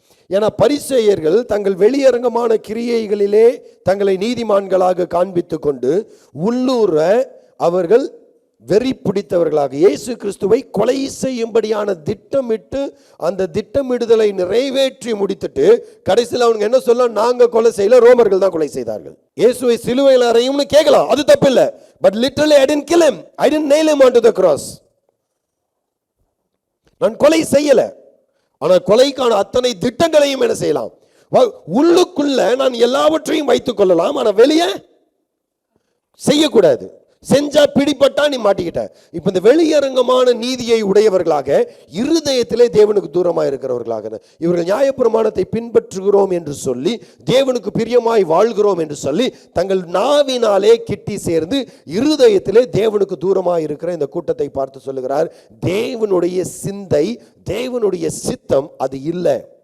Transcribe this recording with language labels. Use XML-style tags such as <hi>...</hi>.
<ta>ஏன்னா பரிசேயர்கள் தங்கள் வெளியரங்கமான கிரியைகளிலே தங்களை நீதிமான்களாக காண்பித்து கொண்டு உள்ளூர அவர்கள் வெறி பிடித்தவர்களாக இயேசு கிறிஸ்துவை கொலை செய்யும்படியான திட்டமிட்டு அந்த திட்டமிடுதலை நிறைவேற்றி முடித்துட்டு கடைசியில் அவங்க என்ன சொல்ல, நாங்க கொலை செய்யல, ரோமர்கள் தான் கொலை செய்தார்கள். இயேசுவை சிலுவையில் அறையும்னு கேட்கலாம், அது தப்பு இல்லை.</ta> <en>But literally I didn't kill him, I didn't nail him onto the cross.</en> <ta>நான் கொலை செய்யல, ஆனால் கொலைக்கான அத்தனை திட்டங்களையும் என்ன செய்யலாம், உள்ளுக்குள்ள நான் எல்லாவற்றையும் வைத்துக் கொள்ளலாம், ஆனா வெளியே செய்யக்கூடாது. செஞ்சா பிடிப்பட்டா நீ மாட்டிக்கிட்ட. இப்ப இந்த வெளியரங்கமான நீதியை உடையவர்களாக இருதயத்திலே தேவனுக்கு தூரமாக இருக்கிறவர்களாக இவர்கள் நியாயப்பிரமாணத்தை பின்பற்றுகிறோம் என்று சொல்லி தேவனுக்கு பிரியமாய் வாழ்கிறோம் என்று சொல்லி தங்கள் நாவினாலே கிட்டி சேர்ந்து இருதயத்திலே தேவனுக்கு தூரமாக இருக்கிற இந்த கூட்டத்தை பார்த்து சொல்லுகிறார், தேவனுடைய சிந்தை, தேவனுடைய சித்தம் அது இல்லை.</ta>